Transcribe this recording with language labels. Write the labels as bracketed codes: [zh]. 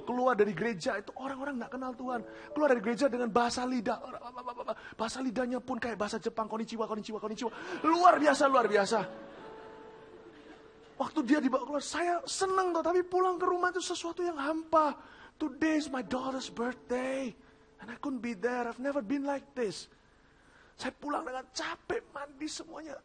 [id] Keluar dari gereja, itu orang-orang gak kenal Tuhan. Keluar dari gereja dengan bahasa lidah. Bahasa lidahnya pun kayak bahasa Jepang. [ja] Konnichiwa, konnichiwa, konnichiwa. [id] Luar biasa, luar biasa. Waktu dia dibawa keluar, saya senang tuh, tapi pulang ke rumah itu sesuatu yang hampa. [en] Today is my daughter's birthday, and I couldn't be there. I've never been like this. [id] Saya pulang dengan capek, mandi semuanya.